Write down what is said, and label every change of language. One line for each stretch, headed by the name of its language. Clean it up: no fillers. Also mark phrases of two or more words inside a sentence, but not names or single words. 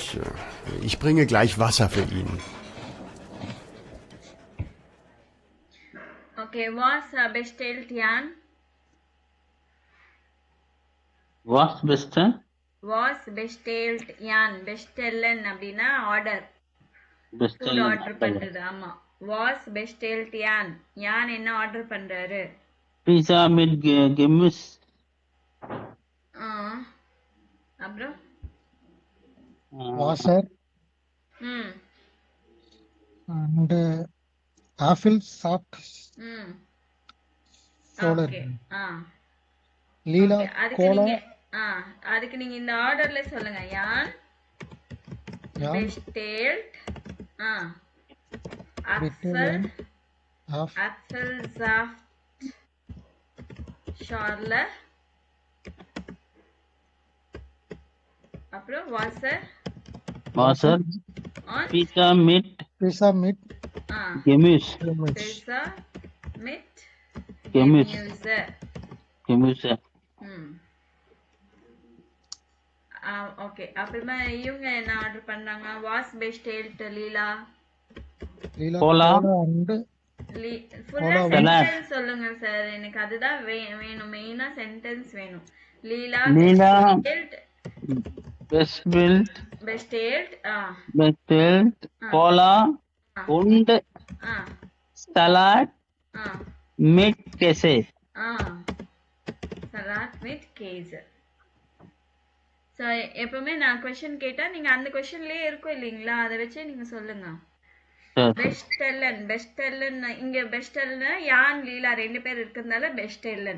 German: Ich bringe gleich Wasser für ihn. Okay, was bestellt Jan? Was best? Was bestellt Jan? Bestellen
Tamil: அப்படின்னா ஆர்டர்,
German: Best
Tamil: ஃபுட் ஆர்டர் பண்றது. ஆமா,
German: was bestellt Jan?
Tamil: யான் என்ன ஆர்டர் பண்றாரு?
German: pizza mit Gemüse.
Tamil: அப்புறம்
German: Wasser ம்
English: and apple soft ம் soda.
Tamil: ஓகே. Leela Okay, அதுக்கு cola. நீங்க அதுக்கு நீங்க இந்த ஆர்டர்ல சொல்லுங்க. யான்
German: Jan bestellt bestellen half Apfelsaft Schorle, அப்புறம் Wasser Wasser, und pizza mit pizza mit Gemüse. Pizza mit Gemüse. Gemüse. Gemüse.
Tamil: ஓகே. அப்புறமா இவங்க என்ன ஆர்டர் பண்ணாங்க?
German: Was bestellt Leela. Leela Cola. cola and
Tamil: ஃபுல்லா Cola சென்டென்ஸ் சொல்லுங்க சார், எனக்கு அதுதான் வேணும். மெயினா சென்டென்ஸ் வேணும். லீலா
German: Leela பெஸ்டேல்ட் bestellt bestellt Cola und ஆ Salat ஆ mit Käse. Salat with Käse.
Tamil: ஸோ எப்பவுமே நான் கொஸ்டின் கேட்டா நீங்க அந்த கொஸ்டின்லயே இருக்கும் இல்லைங்களா, அதை வச்சே நீங்க சொல்லுங்க. சரி. பெஸ்டெல்லன் இங்க பெஸ்டெல்னா யான் லீலா 2 பேர் இருக்கிறதுனால பெஸ்டெல்லன்.